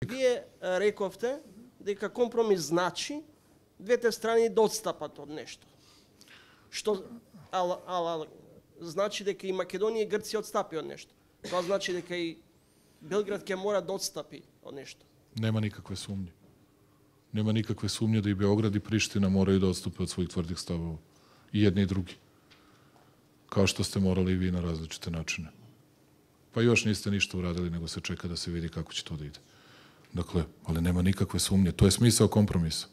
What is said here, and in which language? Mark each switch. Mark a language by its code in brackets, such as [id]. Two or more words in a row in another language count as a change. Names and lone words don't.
[mk] Вие рековте дека компромис значи двете страни да отстапат од нешто. Што значи дека и Македонија и Грција отстапи од нешто. Тоа значи дека и Белград ќе мора да отстапи од нешто. [sr] Nema nikakve sumnje. Nema nikakve sumnje da i Beograd i Priština moraju da odstupe od svojih tvrdih stavova. I jedni i drugi. Kao što ste morali i vi na različite načine. Pa još niste ništa uradili, nego se čeka da se vidi kako će to da ide. Dakle, ali nema nikakve sumnje. To je smisao kompromisa.